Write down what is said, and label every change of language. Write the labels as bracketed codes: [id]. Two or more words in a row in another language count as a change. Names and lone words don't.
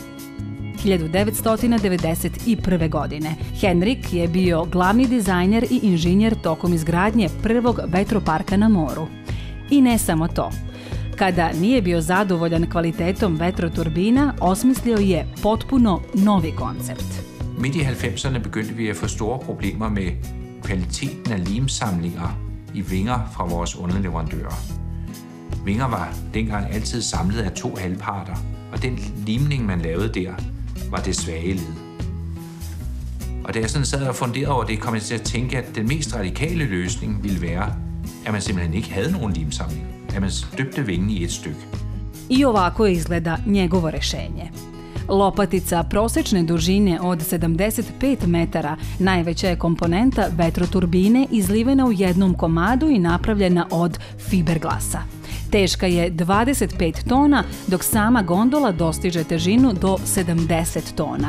[sr] 1991. godine Henrik je bio glavni dizajner i inženjer tokom izgradnje prvog vetroparka na moru. I ne samo to. Kada nije bio zadovoljan kvalitetom vetroturbina, osmislio je potpuno novi koncept. [da] Midt i 90'erne begyndte vi at få store problemer med kvaliteten af limsamlinger i vinger fra vores underleverandører. Vinger var dengang altid samlet af 2 halvparter, og den limning, man lavede der, var det svage led. Og da jeg sådan sad og funderede over det, kom jeg til at tænke, at den mest radikale løsning ville være, at man simpelthen ikke havde nogen limsamling, at man støbte vingen i et stykke. [sr] I ovako izgleda njegovo rešenje. Lopatica prosečne dužine od 75 metara najveća je komponenta vetroturbine izlivena u jednom komadu i napravljena od fiberglasa. Teška je 25 tona, dok sama gondola dostiže težinu do 70 tona.